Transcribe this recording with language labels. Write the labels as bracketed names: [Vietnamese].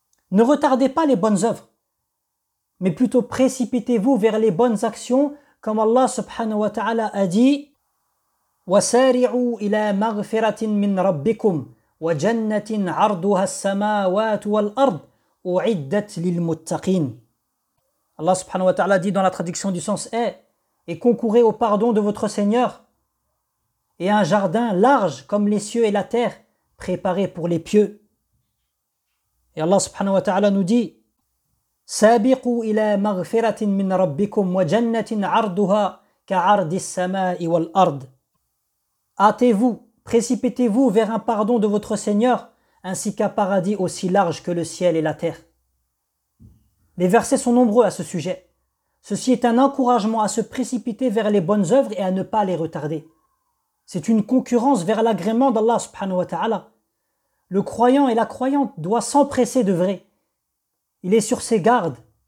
[French] Ne retardez pas les bonnes œuvres, mais plutôt précipitez-vous vers les bonnes actions, comme Allah subhanahu wa ta'ala a dit « [Arabic] وَسَارِعُوا إِلَى مَغْفِرَةٍ مِّنْ رَبِّكُمْ وَجَنَّةٍ عَرْضُهَا السَّمَاوَاتُ وَالْأَرْضُ أُعِدَّتْ لِلْمُتَّقِينَ [French] » Allah subhanahu wa ta'ala dit dans la traduction du sens « est » et concourez au pardon de votre Seigneur et un jardin large comme les cieux et la terre préparé pour les pieux. Et Allah subhanahu wa ta'ala nous dit [Arabic] سابقوا إلى مغفرة من ربكم وجنة عرضها كعرض السماء والأرض. [French] Hâtez-vous, précipitez-vous vers un pardon de votre Seigneur ainsi qu'un paradis aussi large que le ciel et la terre. Les versets sont nombreux à ce sujet. Ceci est un encouragement à se précipiter vers les bonnes œuvres et à ne pas les retarder. C'est une concurrence vers l'agrément d'Allah subhanahu wa ta'ala. Le croyant et la croyante doit s'empresser d'œuvrer. Il est sur ses gardes.